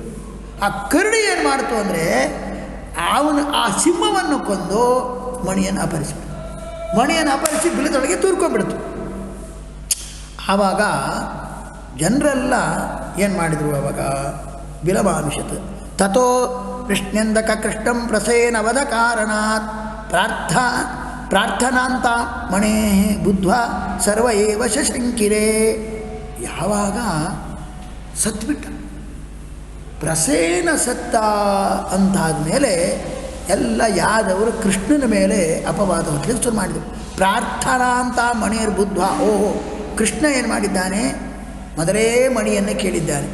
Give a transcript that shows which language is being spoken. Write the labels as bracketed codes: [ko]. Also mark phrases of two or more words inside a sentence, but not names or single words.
[kn] ಆ ಕರಡಿ ಏನು ಮಾಡ್ತು ಅಂದರೆ, ಅವನು ಆ ಸಿಂಹವನ್ನು ಕೊಂದು ಮಣಿಯನ್ನು ಅಪಹರಿಸಿಬಿಟ್ಟು, ಮಣಿಯನ್ನು ಅಪಹರಿಸಿ ಬಿಲದೊಳಗೆ ತೂರ್ಕೊಂಡ್ಬಿಡ್ತು. ಆವಾಗ ಜನರೆಲ್ಲ ಏನು ಮಾಡಿದರು, ಆವಾಗ [sa] ಬಿಲಮಾವಿಶತ್ ತಥೋ ಕೃಷ್ಣಂದಕ ಕೃಷ್ಣಂ ಪ್ರಸೇನವಧ ಕಾರಣಾತ್ ಪ್ರಾರ್ಥನಾಂತ ಮಣೇ ಬುದ್ಧ್ವಾ ಸರ್ವ ಏವ ಶಶಂಕಿರೇ. [kn] ಯಾವಾಗ ಸತ್ಬಿಟ್ಟ, ಪ್ರಸೇನ ಸತ್ತ ಅಂತಾದ ಮೇಲೆ ಎಲ್ಲ ಯಾದವರು ಕೃಷ್ಣನ ಮೇಲೆ ಅಪವಾದ ಹೊತ್ತಲಿಕ್ಕೆ ಶುರು ಮಾಡಿದರು. [sa] ಪ್ರಾರ್ಥನಾಂತ ಮಣೇರ್ ಬುದ್ಧ್ವಾ, [kn] ಓಹೋ, ಕೃಷ್ಣ ಏನು ಮಾಡಿದ್ದಾನೆ, ಮೊದಲೇ ಮಣಿಯನ್ನು ಕೇಳಿದ್ದಾನೆ.